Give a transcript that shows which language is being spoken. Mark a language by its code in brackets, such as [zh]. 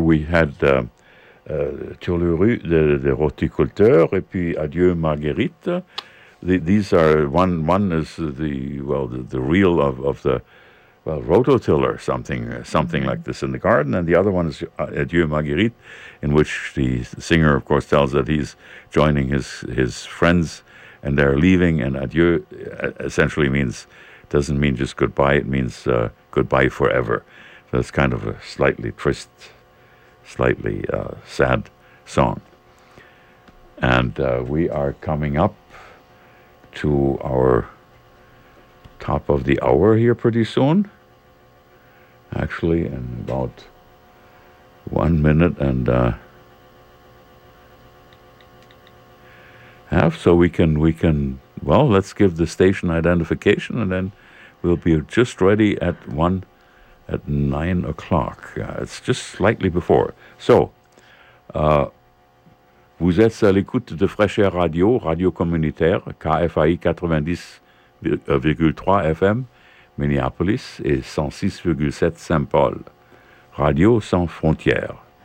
[en] We had Tour de Rue de Roticulteur, [fr] et puis [en] Adieu Marguerite. These are one is the reel of the rototiller, something like this in the garden, and the other one is Adieu Marguerite, in which the singer of course tells that he's joining his friends and they're leaving, and adieu essentially doesn't mean just goodbye, it means goodbye forever. So it's kind of a slightly trist, slightly sad song. And we are coming up to our top of the hour here pretty soon. Actually, in about 1 minute and a half. So we can let's give the station identification and then we'll be just ready at 9 o'clock. It's just slightly before. [fr] So, vous êtes à l'écoute de Fraîcheur Radio, Radio Communautaire, KFAI 90,3 FM, Minneapolis, et 106,7 Saint-Paul, Radio Sans Frontières.